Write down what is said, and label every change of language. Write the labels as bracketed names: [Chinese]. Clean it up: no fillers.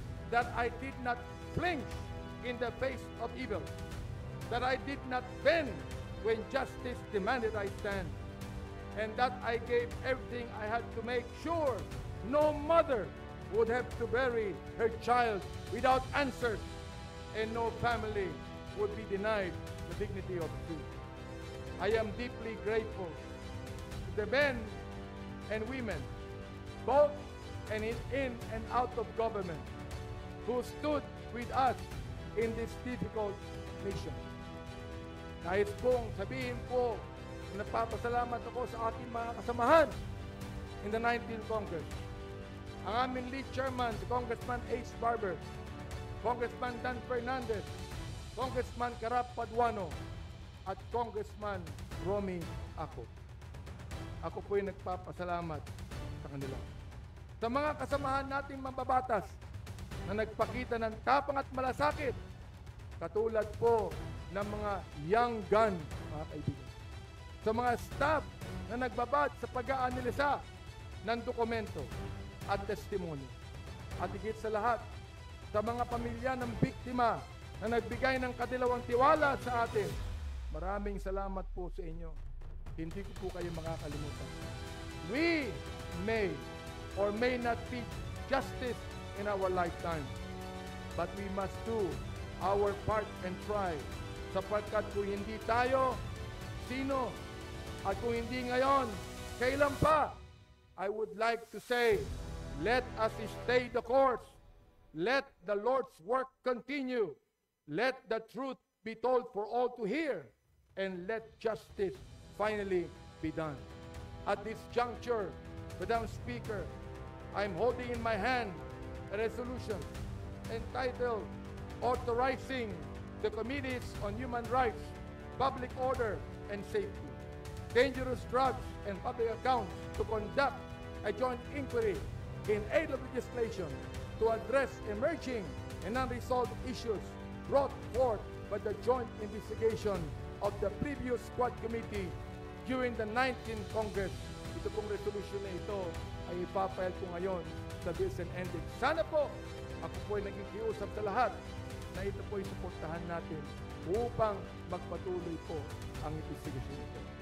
[English] that I did not flinch in the face of evil, that I did not bend when justice demanded I stand, and that I gave everything I had to make sure no mother would have to bury her child without answers, and no family would be denied the dignity of truth. I am deeply grateful to the men and women, both and in and out of government, who stood with us in this difficult mission. [Filipino] Nais kong sabihin po na nagpapasalamat ako sa ating mga kasamahan [English] in the 19th Congress. [Filipino] Ang aming lead chairman, si Congressman Ace Barber, Congressman Dan Fernandez, Congressman Karap Paduano, at Congressman Romy Ako. Ako po'y nagpapasalamat sa kanila. Sa mga kasamahan nating mambabatas na nagpakita ng tapang at malasakit, katulad po ng mga young gun, mga kaibigan. Sa mga staff na nagbabad sa pag-aanalisa ng dokumento at testimonya. At higit sa lahat, sa mga pamilya ng biktima na nagbigay ng kadilawang tiwala sa atin, maraming salamat po sa inyo. Hindi ko po kayo makakalimutan. [English] We may or may not be justice in our lifetime, but we must do our part and try, [Filipino] sapagkat kung hindi tayo, sino? At kung hindi ngayon, kailan pa? [English] I would like to say, let us stay the course. Let the Lord's work continue. Let the truth be told for all to hear, and let justice finally be done. At this juncture, Madam Speaker, I'm holding in my hand a resolution entitled Authorizing the Committees on Human Rights, Public Order and Safety, Dangerous Drugs and Public Accounts to conduct a joint inquiry in aid of legislation to address emerging and unresolved issues brought forth by the joint investigation of the previous Squad Committee during the 19th Congress. [Filipino] Ito pong resolution na ito ay ipapile ko ngayon sa Bills and Endings. Sana po, ako po ay nagkikiusap sa lahat na ito po ay suportahan natin upang magpatuloy po ang investigation ito.